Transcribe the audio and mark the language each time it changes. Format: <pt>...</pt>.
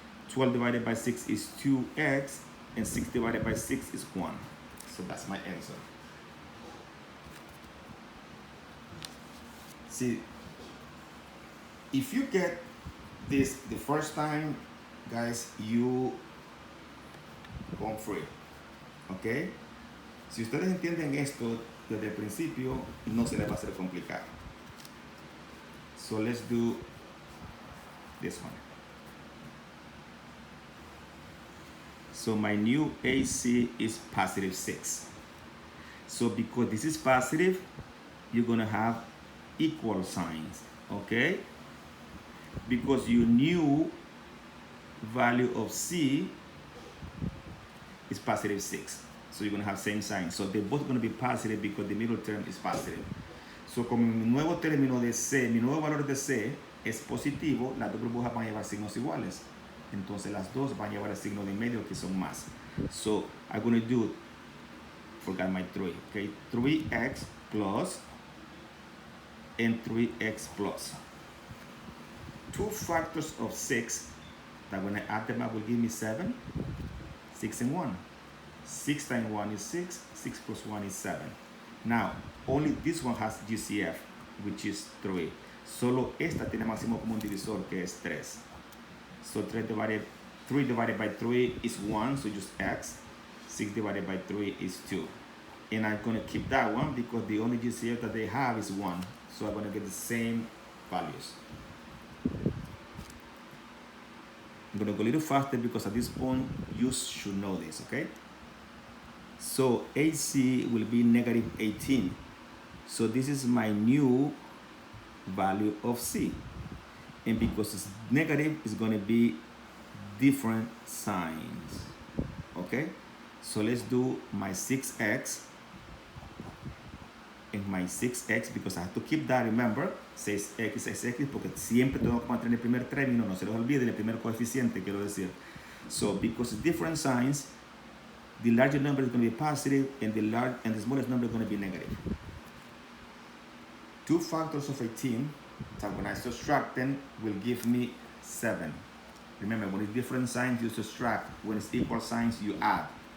<en>12 divided by 6 is 2x, and 6 divided by 6 is 1. So that's my answer. See, if you get this the first time, guys, you go free, okay?</en> <es>Si ustedes entienden esto desde el principio, no se les va a hacer complicado.</es> <en>So let's do this one. So my new AC is positive 6. So because this is positive, you're gonna have equal signs, okay? Because your new value of C is positive 6. So you're gonna have same sign. So they're both gonna be positive because the middle term is positive.</en> <es>So como mi nuevo término de C, mi nuevo valor de C es positivo, las dos burbujas van a llevar signos iguales. Entonces las dos van a llevar el signo de medio que son más.</es> <en>So I'm going to do, forgot my 3, okay? 3x plus and 3x plus. 2 factors of 6 that when I add them up will give me 7, 6 and 1. 6 times 1 is 6, 6 plus 1 is 7. Now, only this one has GCF, which is 3.</en> <es>Solo esta tiene máximo común divisor, que es 3.</es> <en>So 3 divided by 3 is 1, so just x. 6 divided by 3 is 2. And I'm going to keep that one because the only GCF that they have is 1. So I'm going to get the same values. I'm going to go a little faster because at this point you should know this, okay? So AC will be negative 18. So this is my new value of C. And because it's negative, it's going to be different signs, okay? So let's do my 6x and my 6x because I have to keep that, remember, 6x</en> <es>es x porque siempre tengo que mantener el primer término, no se les olvide el primer coeficiente, quiero decir.</es> <en>So because it's different signs, the larger number is going to be positive and the smallest number is going to be negative. 2 factors of 18, so when I subtract them, will give me 7. Remember, when it's different signs, you subtract. When it's equal signs, you add.</en>